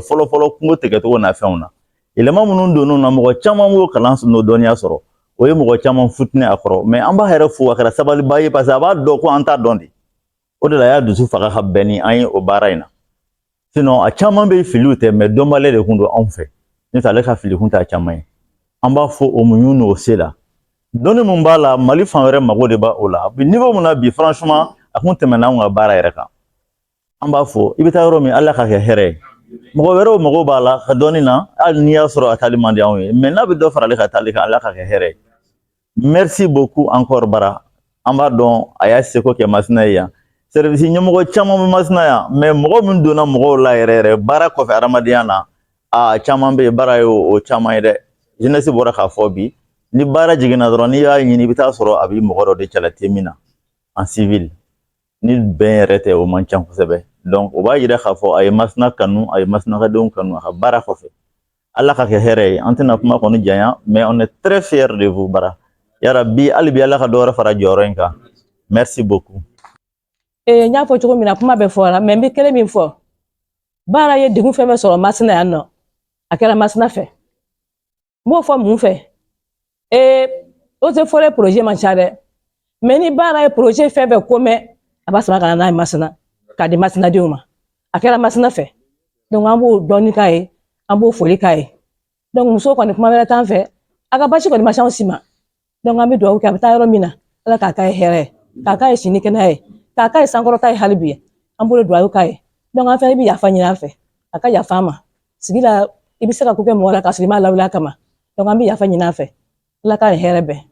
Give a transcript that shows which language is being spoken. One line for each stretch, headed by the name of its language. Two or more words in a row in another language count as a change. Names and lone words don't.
Bambara: fɔlɔ kungo tigɛcogo n'a fɛnw na yɛlɛma minnu donn'o na mɔgɔ caman b'o kalan n'o dɔnniya sɔrɔ o ye mɔgɔ caman futinɛ a kɔrɔ mais an b'a yɛrɛ fo a kɛra sabaliba ye
French: parce que
Bambara: a b'a dɔn ko an t'a dɔn de o de la y'a dusu faga ka bɛn ni an ye o baara in na sinon a caman bɛ filiw tɛ mais dɔnbaliya de kun don anw fɛ n'o tɛ ale ka fili kun t'a caman ye an b'a fɔ o muɲu n'o se la dɔnni mun b'a la mali fan wɛrɛ mago de b'a o la bi niveau mun na bi franchement a kun tɛmɛna anw ka baara yɛrɛ kan an b'a fɔ i bɛ taa yɔrɔ min ala ka kɛ hɛrɛ ye mɔgɔ wɛrɛw mago b'a la ka dɔnni na hali n'i y'a sɔrɔ a taali man di anw ye mais n'a bɛ dɔ fara ale ka taali kan ala ka kɛ hɛrɛ ye
French: merci beaucoup encore
Bambara: bara an b'a dɔn a y'a seko kɛ masina ye yan service ɲɛmɔgɔ caman bɛ masina yan mais mɔgɔ min donna mɔgɔw la yɛrɛ yɛrɛ baara kɔfɛ adamadenya na a caman bɛ yen baara ye o caman ye dɛ jeunesse bɔra k'a fɔ bi ni baara jiginna dɔrɔn n'i y'a ɲini i bɛ taa sɔrɔ a bɛ mɔgɔ dɔ de cɛla te min na
French: en civil
Bambara: ni bɛn yɛrɛ tɛ o man ca kosɛbɛ donc o b'a yira k'a fɔ a ye masina kanu a ye masinakadenw kanu a ka baara kɔfɛ ala ka kɛ hɛrɛ ye an tɛna kuma kɔni janya mais
French: on est très fiers de vous
Bambara: bara yarabi hali bi ala ka dɔ wɛrɛ fara jɔyɔrɔ in kan
French: merci beaucoup
Bambara: n y'a fɔ cogo min na kuma bɛɛ fɔra mais n bɛ kelen min fɔ baara ye degun fɛn bɛɛ sɔrɔ masina yan nɔ a kɛra masina fɛ n b'o fɔ mun fɛ o tɛ fɔlɔ projet man ca dɛ mais ni baara ye projet fɛn bɛɛ ko mɛn a b'a sama ka na n'a ye masina k'a di masinadenw ma a kɛra masina fɛ donc an b'o dɔɔni k'a ye an b'o foli k'a ye donc muso kɔni kuma wɛrɛ t'an fɛ a ka basi kɔni ma s'anw si ma donc an bɛ dugawu kɛ a bɛ taa yɔrɔ min na ala k'a k'a ye hɛrɛ ye k'a k'a ye sini kɛnɛya ye k'a k'a ye sankɔrɔta ye hali bi an bolo dugawu k'a ye donc an fɛnɛ bɛ yafa ɲini an fɛ a ka yafa an ma sigi la i bɛ se ka ko kɛ mɔgɔ la k'a sɔrɔ i m'a lawuli a kama donc an bɛ yafa ɲini an fɛ ala k'a ye hɛrɛ bɛn